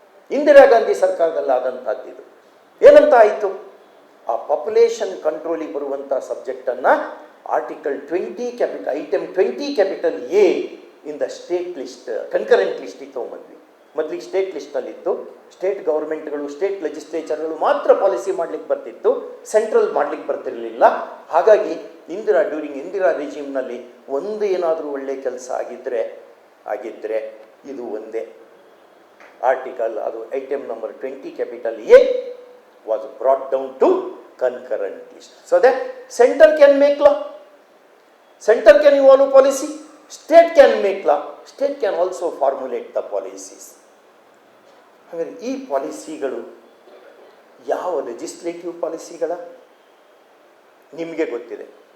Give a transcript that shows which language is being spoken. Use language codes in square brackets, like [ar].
[kn] ಇಂದಿರಾ ಗಾಂಧಿ ಸರ್ಕಾರದಲ್ಲಿ ಆದಂಥದ್ದಿದ್ದು ಏನಂತ ಆಯಿತು, ಆ ಪಾಪ್ಯುಲೇಷನ್ ಕಂಟ್ರೋಲಿಗೆ ಬರುವಂಥ ಸಬ್ಜೆಕ್ಟನ್ನು article 20 capital item 20 capital A in the state list, concurrent ಲಿಸ್ಟಿಗೆ ತೊಗೊಂಬಂದ್ವಿ. ಮೊದಲಿಗೆ ಸ್ಟೇಟ್ ಲಿಸ್ಟಲ್ಲಿತ್ತು. ಸ್ಟೇಟ್ ಗೌರ್ಮೆಂಟ್ಗಳು, ಸ್ಟೇಟ್ ಲೆಜಿಸ್ಲೇಚರ್ಗಳು ಮಾತ್ರ ಪಾಲಿಸಿ ಮಾಡಲಿಕ್ಕೆ ಬರ್ತಿತ್ತು, ಸೆಂಟ್ರಲ್ ಮಾಡಲಿಕ್ಕೆ ಬರ್ತಿರಲಿಲ್ಲ. ಹಾಗಾಗಿ ಡ್ಯೂರಿಂಗ್ ಇಂದಿರಾ ರೆಜಿಮ್ನಲ್ಲಿ ಒಂದು ಏನಾದರೂ ಒಳ್ಳೆ ಕೆಲಸ ಆಗಿದ್ದರೆ ಇದು ಒಂದೇ ಆರ್ಟಿಕಲ್, ಅದು item number 20 capital A [en] was brought down to concurrent list, so that center can make law, center can evolve policy, state can make law, state can also formulate the policies. [kn] ಹಾಗಾದರೆ ಈ ಪಾಲಿಸಿಗಳು ಯಾವ legislative ಪಾಲಿಸಿಗಳ ನಿಮಗೆ ಗೊತ್ತಿದೆ.